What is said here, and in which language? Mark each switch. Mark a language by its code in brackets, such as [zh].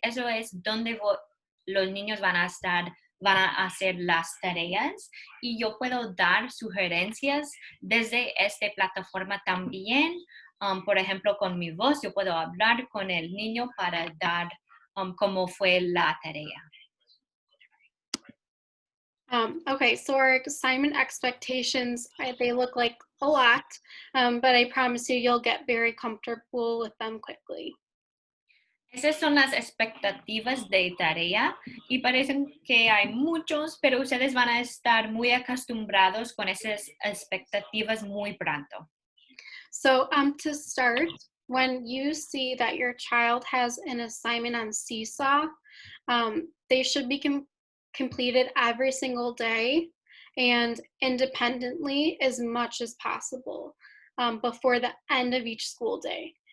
[es] Eso es donde los niños van a hacer las tareas, y yo puedo dar sugerencias desde esta plataforma también. Por ejemplo, con mi voz, yo puedo hablar con el niño para dar cómo fue la tarea. [en] Okay, so our assignment expectations, they look like a lot, but I promise you'll get very comfortable with them quickly. [es] Esas son las expectativas de tarea y parecen que hay muchos, pero ustedes van a estar muy acostumbrados con esas expectativas muy pronto. [en] So to start, when you see that your child has an assignment on Seesaw, they should be completed every single day and independently as much as possible before the end of each school day.